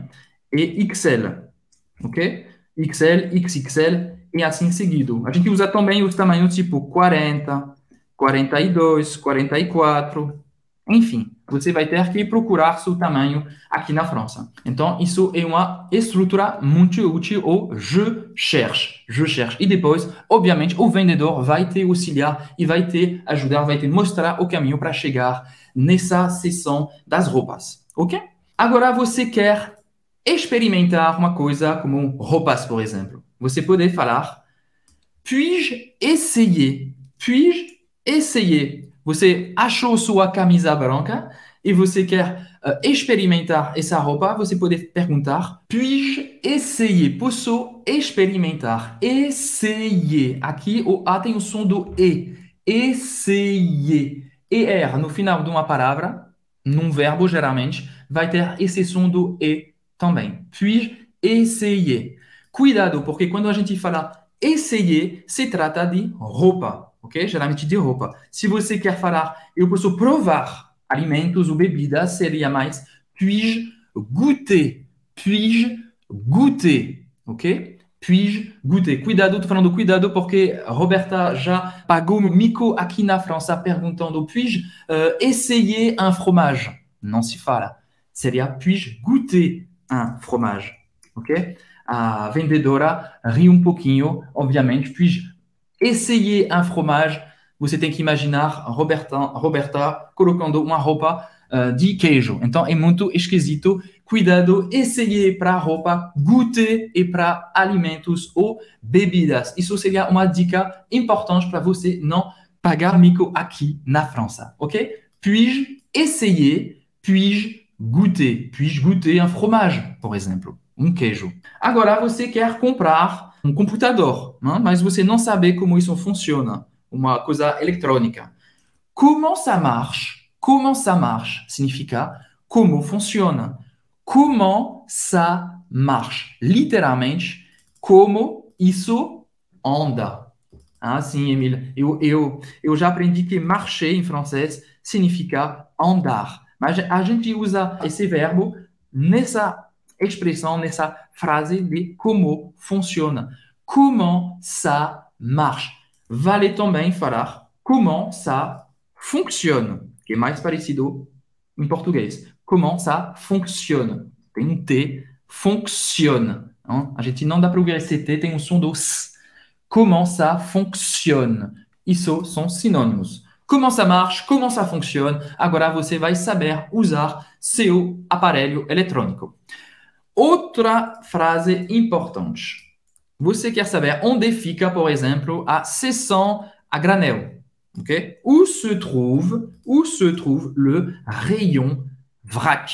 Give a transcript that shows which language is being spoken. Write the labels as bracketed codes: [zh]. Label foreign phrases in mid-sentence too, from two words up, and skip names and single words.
[pt] E XL, ok? XL, XXL e assim seguido. A gente usa também os tamanhos tipo 40, 42, 44, enfim, você vai ter que procurar seu tamanho aqui na França. Então, isso é uma estrutura muito útil, o [fr] je cherche. Je cherche. [pt] E depois, obviamente, o vendedor vai te auxiliar e vai te ajudar, vai te mostrar o caminho para chegar nessa seção das roupas, ok? Agora, você quer experimentar uma coisa como roupas, por exemplo. Você pode falar, [fr] puis-je essayer? Puis-je essayer? [pt] Você achou sua camisa branca e você quer experimentar essa roupa, você pode perguntar, [fr] puis-je essayer? [pt] Posso experimentar? Essayer. Aqui o A tem o som do E. Essayer. ER no final de uma palavra, num verbo geralmente, vai ter esse som do E também. [fr] Puis-je essayer? [pt] Cuidado, porque quando a gente fala essayer, se trata de roupa. Ok? Geralmente de roupa. Se você quer falar, eu posso provar alimentos ou bebidas, seria mais [fr] puis-je goûter? Puis-je goûter? Ok? Puis-je goûter? [pt] Cuidado, estou falando cuidado porque Roberta já pagou mico aqui na França perguntando [fr] puis-je essayer un fromage? [pt] Não se fala. [fr] Seria puis-je goûter un fromage? [pt] Ok? A vendedora ri um pouquinho, obviamente, [fr] puis-je essayer un fromage, [pt] você tem que imaginar Roberta colocando uma roupa de queijo. Então, é muito esquisito. Cuidado, essayer para roupa, goûter e para alimentos ou bebidas. Isso seria uma dica importante para você não pagar mico aqui na França, ok? [fr] Puis-je essayer, puis-je goûter un fromage, [pt] por exemplo, um queijo. Agora, você quer comprar um computador, né? Mas você não sabe como isso funciona, uma coisa eletrônica. [fr] Comment ça marche? Comment ça marche [pt] significa como funciona. [fr] Comment ça marche? [pt] Literalmente, como isso anda. Ah, sim, Emile. Eu já aprendi que marcher em francês significa andar. Mas a gente usa esse verbo nessa expressão, nessa frase de como funciona. [fr] Comment ça marche? [pt] Vale também falar [fr] comment ça fonctionne, [pt] que é mais parecido em português. [fr] Comment ça fonctionne? [pt] Tem um T, [fr] fonctionne. Hein? [pt] A gente não dá para ouvir esse T, tem um som do S. [fr] Comment ça fonctionne? [pt] Isso são sinônimos. [fr] Comment ça marche? Comment ça fonctionne? [pt] Agora você vai saber usar seu aparelho eletrônico. Outra frase importante. Você quer saber onde fica, por exemplo, a seção a granel. Okay? [fr] Où se trouve le rayon vrac?